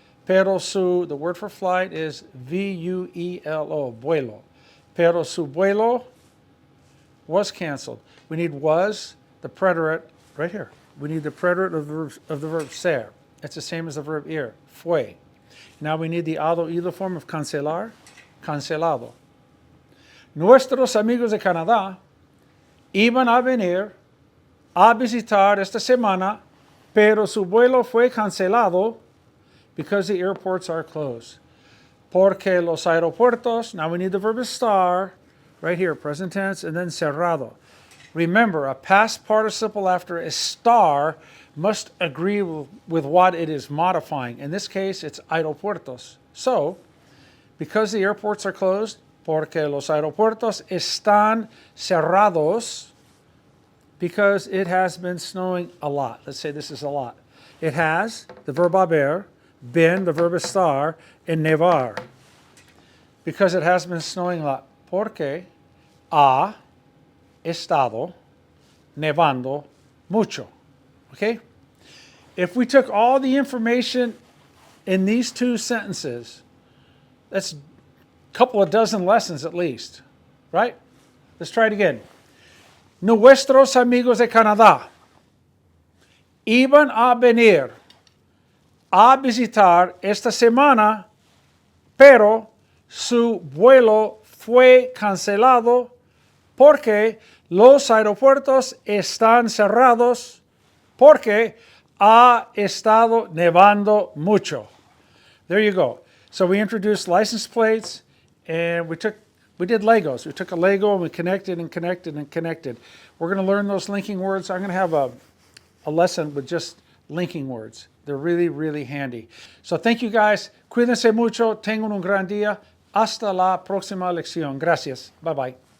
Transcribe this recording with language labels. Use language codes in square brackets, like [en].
[en] Pero the word for flight is vuelo, vuelo. [es] Pero su vuelo [en] was canceled. We need was, the preterite, right here. We need the preterite of the verb ser. It's the same as the verb ir, fue. Now we need the ado ido form of cancelar, cancelado. [es] Nuestros amigos de Canadá iban a venir a visitar esta semana, pero su vuelo fue cancelado [en] because the airports are closed. [es] Porque los aeropuertos, [en] now we need the verb estar, right here, present tense, and then cerrado. Remember, a past participle after estar must agree with what it is modifying. In this case, it's aeropuertos. So, because the airports are closed, [es] porque los aeropuertos están cerrados, [en] because it has been snowing a lot. Let's say this is a lot. It has, the verb haber, been, the verb estar, and nevar. Because it has been snowing a lot. [es] Porque ha estado nevando mucho. [en] Okay? If we took all the information in these two sentences, that's a couple of dozen lessons at least. Right? Let's try it again. [es] Nuestros amigos de Canadá iban a venir a visitar esta semana, pero su vuelo fue cancelado porque los aeropuertos están cerrados porque ha estado nevando mucho. [en] There you go. So we introduced license plates and we did Legos. We took a Lego and we connected and connected and connected. We're going to learn those linking words. I'm going to have a lesson with just linking words. They're really, really handy. So thank you guys. [es] Cuídense mucho. Tengan un gran día. Hasta la próxima lección. Gracias. [en] Bye-bye.